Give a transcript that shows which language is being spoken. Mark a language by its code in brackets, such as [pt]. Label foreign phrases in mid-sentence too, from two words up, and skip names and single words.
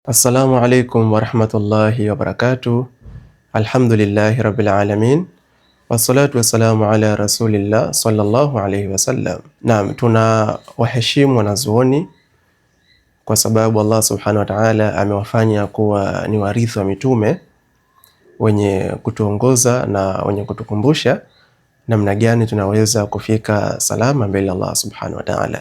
[ar] السلام عليكم ورحمة الله وبركاته. الحمد لله رب العالمين. والصلاة والسلام على رسول الله صلى الله عليه وسلم. [sw] Naam, tuna waheshimu wanazuoni kwa sababu [ar] الله سبحانه وتعالى [sw] amewafanya kuwa ni warithi wa mitume wenye kutuongoza na wenye kutukumbusha namna gani tunaweza kufika salama mbele [ar] الله سبحانه وتعالى.